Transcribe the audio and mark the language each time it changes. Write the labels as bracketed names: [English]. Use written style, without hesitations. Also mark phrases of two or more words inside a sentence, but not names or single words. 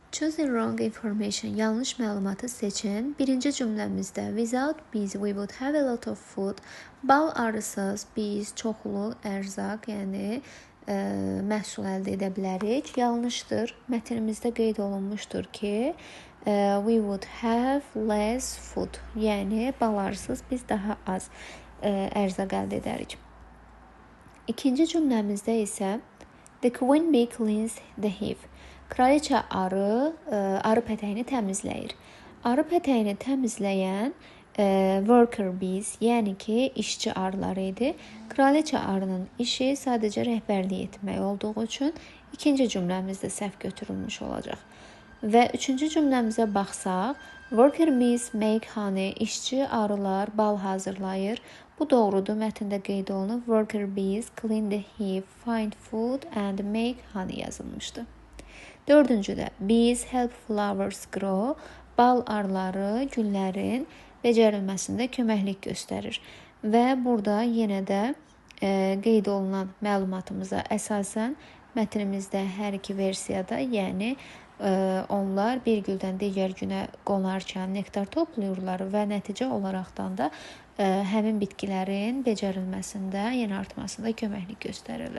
[English] Choosing wrong information, [Azerbaijani] yanlış məlumatı seçin. Birinci cümləmizdə [English] without bees we would have a lot of food. [Azerbaijani] Bal arısız biz çoxlu ərzaq, yəni məhsul əldə edə bilərik. Yanlışdır. Mətnimizdə qeyd olunmuşdur ki, [English] we would have less food. [Azerbaijani] Yəni bal arısız biz daha az ərzaq əldə edərik. İkinci cümləmizdə isə [English] the queen bee cleans the hive. [Azerbaijani] Kraliçə arı pətəyini təmizləyir. Arı pətəyini təmizləyən [English] worker bees, [Azerbaijani] yəni ki, işçi arılar idi. Kraliçə arının işi sadəcə rəhbərlik etmək olduğu üçün ikinci cümləmizdə səhv götürülmüş olacaq. Və üçüncü cümləmizə baxsaq, [English] worker bees make honey, [Azerbaijani] işçi arılar bal hazırlayır. Bu doğrudur, mətndə qeyd olunub [English] worker bees clean the hive, find food and make honey yazılmışdı. Dördüncüdə bees help flowers grow, [Azerbaijani] bal arıları güllərin becərilməsində köməklik göstərir. Və burada yenə də qeyd olunan məlumatımıza əsasən mətnimizdə hər iki versiyada, yəni onlar bir güldən digər günə qonarkən nektar toplayırlar və nəticə olaraqdan da həmin bitkilərin becərilməsində, yəni artmasında köməklik göstərirlər.